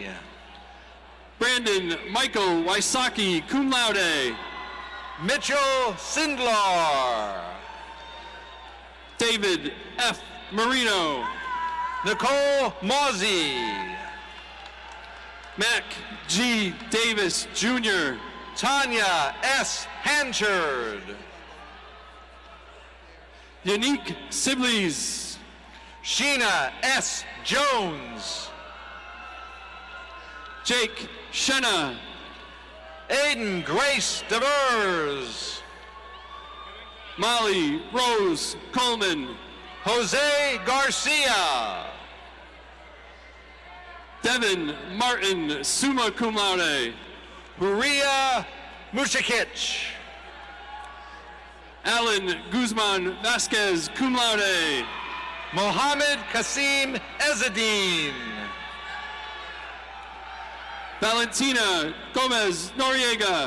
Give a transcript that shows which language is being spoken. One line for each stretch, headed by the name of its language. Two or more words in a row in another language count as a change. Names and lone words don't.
English: Brandon Michael Wysocki,
Latin: cum laude.
English: Mitchell Sindlar. David F. Marino. Nicole Mozzie. Mac G. Davis, Jr. Tanya S. Hanchard. Unique Sibley's. Sheena S. Jones. Jake Shenna. Aiden Grace Devers. Molly Rose Coleman. Jose Garcia. Devin Martin,
Latin: summa cum laude.
English: Huria Mushakic. Alan Guzman Vasquez,
Latin: cum laude.
English: Mohammed Kasim Ezzedine. Valentina Gomez Noriega.